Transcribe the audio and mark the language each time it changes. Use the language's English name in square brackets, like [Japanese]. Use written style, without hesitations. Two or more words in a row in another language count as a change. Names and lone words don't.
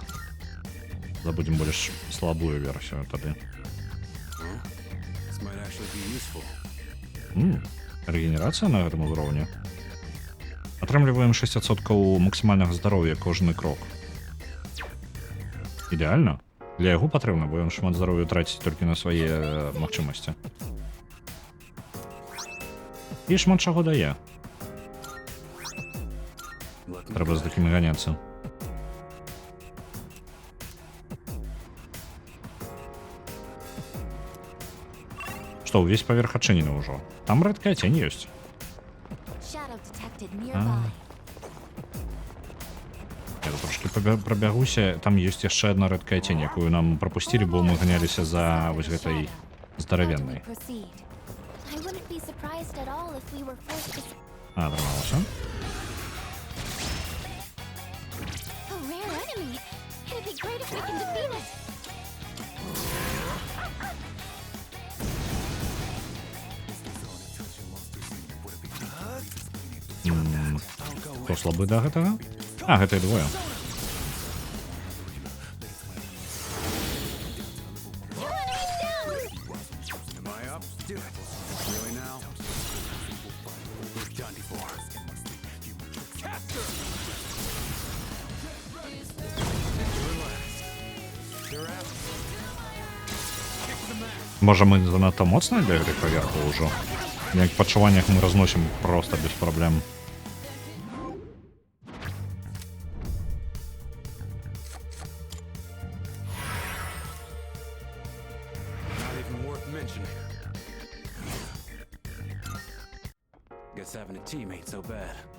[Belarusian] Забудем больш слабую версію тады. [English] This might actually be useful. [Belarusian] Рэгенерацыя на гэтым узроўні. Атрымліваем 6% максімальнага здароўя кожны крок. Ідэальна. Для яго патрэбна, бо ён шмат здароўя траціць толькі на свае магчымасці. І шмат чаго дае. Трэба з такімі ганяцца. Што, увесь паверх адчынены ўжо. Там рэдкая цень ёсць. [English] Shadow detected nearby. [Belarusian] Я тут трошки прабягуся. Там ёсць яшчэ адна рэдкая цень, якую нам прапусцілі, бо мы ганяліся за вось гэтай здаравеннай. [English] Proceed. I wouldn't be surprised at all if we were forced to. [Belarusian] Атрымалася. [English] A rare enemy. It'd be great if we can defeat it. [Belarusian] Хто слабы да гэтага? Гэта і двое. [English] Am I up? Do it. Really now? We've done before. Capture! Relax. They're out. Kick the mat. [Belarusian] Можа, мы занадта моцныя для гэтых паверхаў ўжо? На як пачуваннях мы разносім проста без праблем. [English] Not even worth mentioning. Guess having a team ain't so bad.